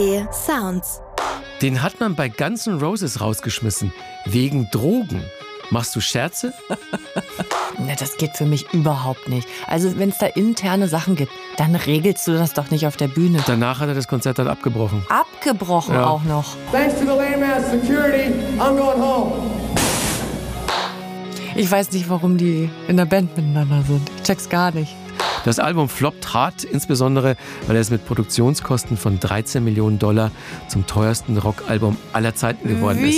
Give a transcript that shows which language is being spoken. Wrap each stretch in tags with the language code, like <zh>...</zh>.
<de>Sounds. Den hat man bei Guns N' Roses rausgeschmissen. Wegen Drogen. Machst du Scherze? Na, das geht für mich überhaupt nicht. Also, wenn es da interne Sachen gibt, dann regelst du das doch nicht auf der Bühne. Danach hat er das Konzert dann abgebrochen. Abgebrochen ja. Auch noch.</de> <en>Thanks to the lame ass security, I'm going home.</en> <de>Ich weiß nicht, warum die in der Band miteinander sind. Ich check's gar nicht. Das Album floppt hart, insbesondere weil es mit Produktionskosten von 13 Millionen Dollar zum teuersten Rockalbum aller Zeiten geworden ist.</de>